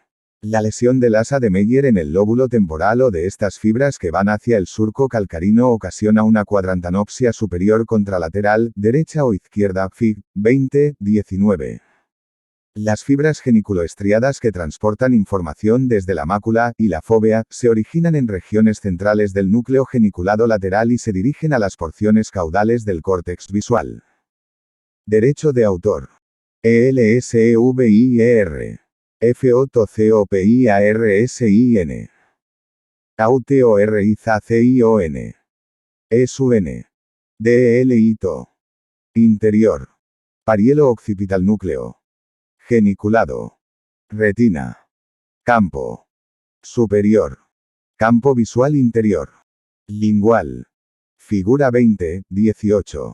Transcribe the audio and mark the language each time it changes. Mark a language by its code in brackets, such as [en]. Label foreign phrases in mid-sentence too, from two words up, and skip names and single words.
[es] La lesión del asa de Meyer en el lóbulo temporal o de estas fibras que van hacia el surco calcarino ocasiona una cuadrantanopsia superior contralateral, derecha o izquierda, Fig. 20, 19. Las fibras geniculoestriadas que transportan información desde la mácula y la fóvea se originan en regiones centrales del núcleo geniculado lateral y se dirigen a las porciones caudales del córtex visual. Derecho de autor. ELSEVIER. FOTCOPIARSIN. AUTORIZACION. ESUN. DELITO. Interior. Parielo occipital núcleo. Geniculado. Retina. Campo. Superior. Campo visual interior. Lingual. Figura 20, 18.